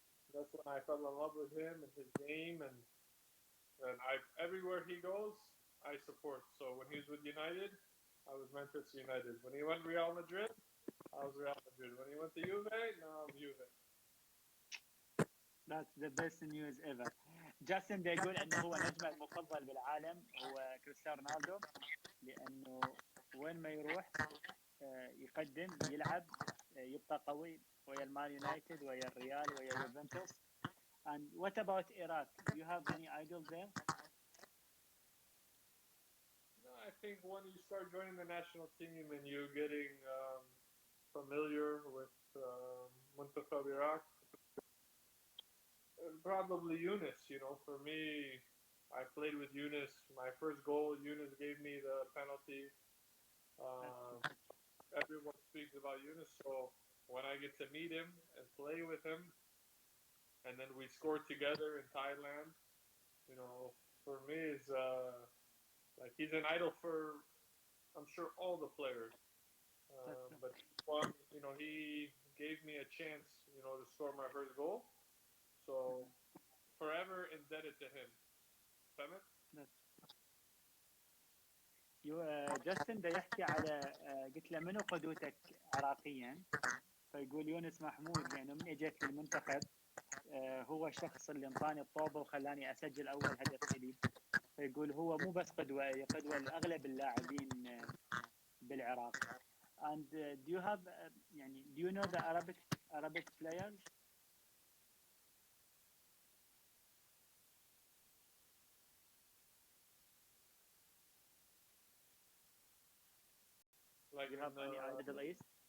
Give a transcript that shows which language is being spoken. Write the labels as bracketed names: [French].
[English] That's when I fell in love with him and his game, and everywhere he goes, I support. So when he was with United, I was Manchester United. When he went Real Madrid, I was Real Madrid. When he went to Juve, now I'm Juve. That's the best news ever. [Arabic] جاستن ده يقول انه هو نجمه المفضل بالعالم هو كريستيانو رونالدو، لانه وين ما يروح يقدم يلعب، يبقى قوي ويا المان يونايتد ويا الريال ويا يوفنتوس. [English] And what about Iraq? Do you have any idol there? No, I think when you start joining the national team and you're getting familiar with Muntakab Iraq, probably Yunus. You know, for me, I played with Yunus. My first goal, Yunus gave me the penalty. Everyone speaks about Yunus, so when I get to meet him and play with him, and then we scored together in Thailand, you know, for me is like he's an idol for I'm sure all the players. But one, you know, he gave me a chance, you know, to score my first goal. So forever indebted to him. [Arabic] فهمت؟ جاستن ده يحكي على قلت له منو قدوتك عراقيا؟ فيقول يونس محمود، لانه من اجيت للمنتخب هو الشخص اللي انطاني الطوبه وخلاني اسجل اول هدف لي. فيقول هو مو بس قدوه، هي قدوه لاغلب اللاعبين بالعراق. [English] And do you have يعني do you know the Arabic players? Like you have any Middle East?